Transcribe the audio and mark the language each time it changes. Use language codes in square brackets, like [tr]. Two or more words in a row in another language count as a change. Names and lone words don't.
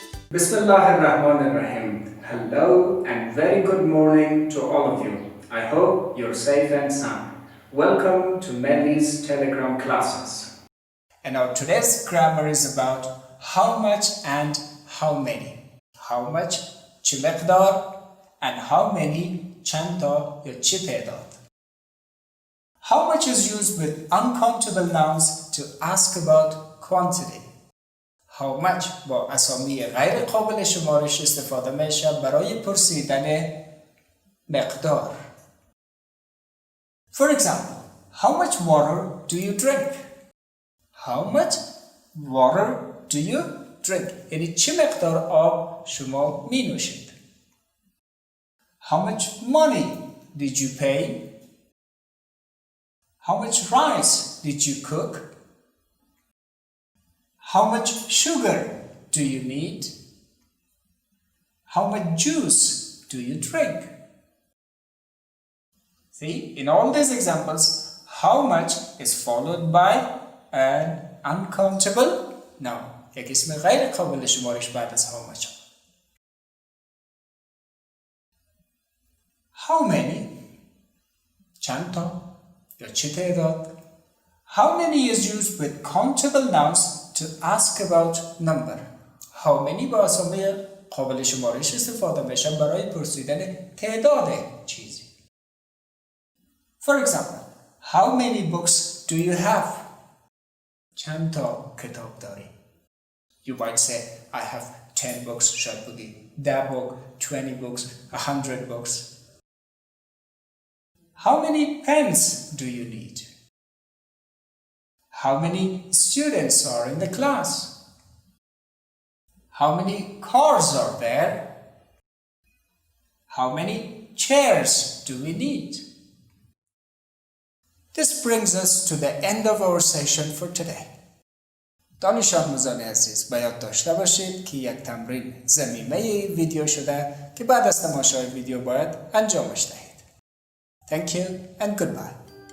[en] Bismillahirrahmanirrahim. Hello and very good morning to all of you. I hope you're safe and sound. Welcome to Melly's Telegram classes. And our today's grammar is about how much and how many. How much [fa] چه مقدار [en] and how many [fa] چند تا یا چه تعداد. [en] How much is used with uncountable nouns to ask about quantity. How much [fa] با اسامی غیر قابل شمارش استفاده میشه برای پرسیدن مقدار. [en] For example, how much water do you drink? How much water do you drink? [fa] یعنی چه مقدار آب شما می نوشید؟ [en] How much money did you pay? How much rice did you cook? How much sugar do you need? How much juice do you drink? See, in all these examples, how much is followed by an uncountable noun. [fa] یک اسم غیر قابل شمارش بعد از [en] how much. How many? [fa] چند تا یا چه تعداد. [en] How many is used with countable nouns to ask about number. How many [fa] با اسامی قابل شمارش استفاده میشه برای پرسیدن تعداد چیزی. [en] For example, how many books do you have? [fa] چند تا کتاب داری؟ [en] You might say, I have 10 books, [fa] شاید بگی [en] 10 book, 20 books, 100 books. How many pens do you need? How many students are in the class? How many cars are there? How many chairs do we need? This brings us to the end of our session for today. [fa] دانش آموزان عزیز به یاد داشته باشید که یک تمرین ضمیمه ویدیو شده که بعد از تماشای ویدیو باید انجامش دهید. [en] Thank you and goodbye.